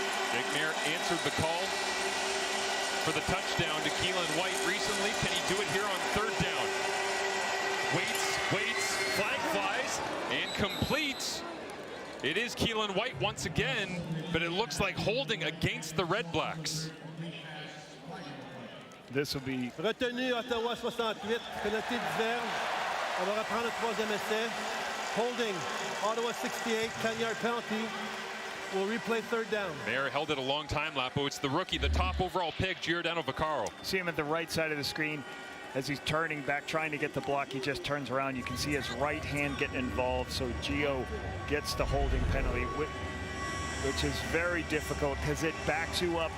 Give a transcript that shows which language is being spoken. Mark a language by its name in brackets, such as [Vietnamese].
[English] Jake Mayer answered the call. for the touchdown to Keelan White recently. Can he do it here on third down? Waits, flag flies, and completes. It is Keelan White once again, but it looks like holding against the Redblacks. This will be [French] Retenu, Ottawa 68, pénalité diverge. On va reprendre le troisième essai. [English] Holding, Ottawa 68, 10-yard penalty. We'll replay third down. Mayer held it a long time, Lapo. It's the rookie, the top overall pick, Giordano Vaccaro. See him at the right side of the screen as he's turning back, trying to get the block. He just turns around. You can see his right hand getting involved, so Gio gets the holding penalty, which is very difficult because it backs you up.